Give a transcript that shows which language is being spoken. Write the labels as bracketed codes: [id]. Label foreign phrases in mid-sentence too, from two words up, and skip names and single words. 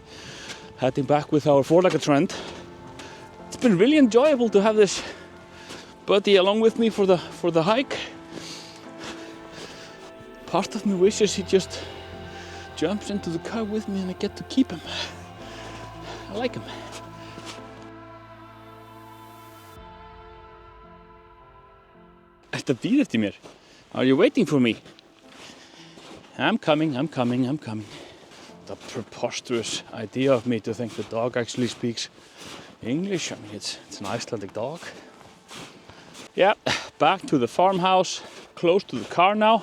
[en] Heading back with our four-legged friend. It's been really enjoyable to have this buddy along with me for the hike. Part of me wishes he just jumps into the car with me and I get to keep him. I like him. [is] Ertu að bíða eftir mér? [en] Are you waiting for me? I'm coming. The preposterous idea of me to think the dog actually speaks English. I mean, it's an Icelandic dog. Yeah, back to the farmhouse, close to the car now.